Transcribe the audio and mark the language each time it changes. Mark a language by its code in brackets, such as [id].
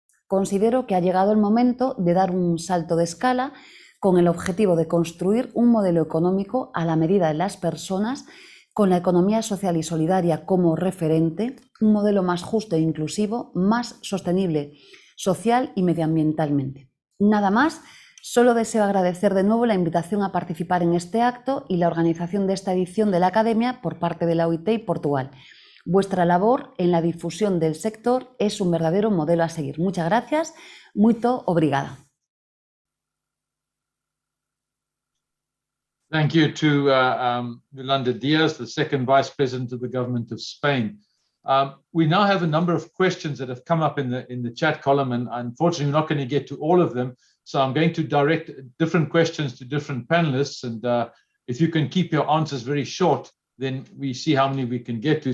[es] Considero que ha llegado el momento de dar un salto de escala con el objetivo de construir un modelo económico a la medida de las personas, con la economía social y solidaria como referente, un modelo más justo e inclusivo, más sostenible social y medioambientalmente. Nada más, solo deseo agradecer de nuevo la invitación a participar en este acto y la organización de esta edición de la Academia por parte de la OIT y Portugal. Vuestra labor en la difusión del sector es un verdadero modelo a seguir. Muchas gracias, [pt] muito obrigada. [en] Thank you to Yolanda Diaz, the second Vice President of the Government of Spain. We now have a number of questions that have come up in the chat column, and unfortunately we're not going to get to all of them. So I'm going to direct different questions to different panelists, and if you can keep your answers very short, then we see how many we can get to.